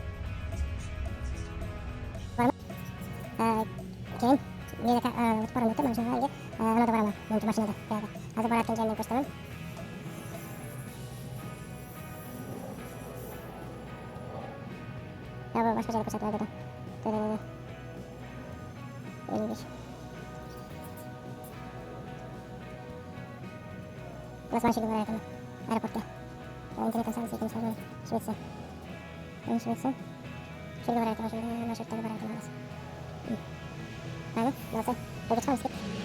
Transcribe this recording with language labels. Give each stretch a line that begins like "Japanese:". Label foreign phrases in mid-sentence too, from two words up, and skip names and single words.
Uzbek: Keyin meni o'tib boraman deb mana shu yerga anada boraman. Menga mashinada. Hozir borayotgan joyimni ko'rsataman. Ya bu boshqa joyda ko'rsatiladi. 55.
Turkish: Burası Manşehir'de var hayatım. Aeroportta. İnternetten servis eklemiş var. Şveç'e. Şveç'e. Şurada var hayatım. Şurada Manşehir'de var hayatım. Aynen. Nasıl? Burada çıkar mısın?